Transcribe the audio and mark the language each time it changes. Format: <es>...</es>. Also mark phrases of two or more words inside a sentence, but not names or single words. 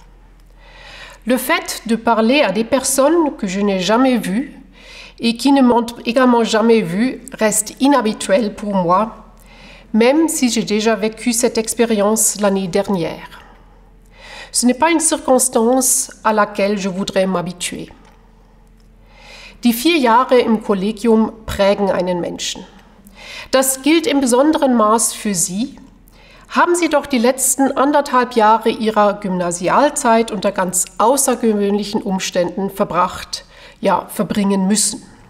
<fr>Le fait de parler à des personnes que je n'ai jamais vues et qui ne m'ont également jamais vue reste inhabituel pour moi, même si j'ai déjà vécu cette expérience l'année dernière. Ce n'est pas une circonstance à laquelle je voudrais m'habituer.</fr> <de>Die 4 Jahre im Kollegium prägen einen Menschen. Das gilt im besonderen Maß für Sie. Haben Sie doch die letzten 1,5 Jahre Ihrer Gymnasialzeit unter ganz außergewöhnlichen Umständen verbringen müssen.</de>